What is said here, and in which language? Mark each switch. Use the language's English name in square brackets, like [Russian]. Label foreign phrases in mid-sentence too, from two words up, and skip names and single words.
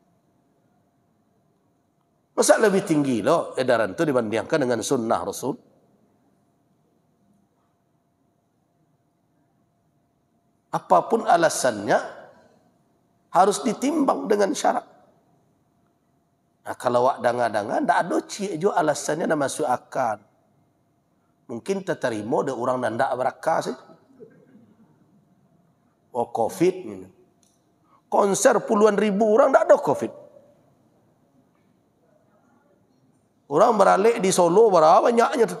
[Indonesian] Masa lebih tinggi loh edaran itu dibandingkan dengan sunnah Rasul? Apapun alasannya harus ditimbang dengan syarat. [Minangkabau] Nah, kalau wak danga-danga, ndak ada cik jo alasannya nak masuk akal. [Indonesian] Mungkin terterima ada orang ndak berakal sih. Oh, COVID ini. Konser puluhan ribu orang ndak ada COVID. Orang beralik di Solo berapa banyaknya tu.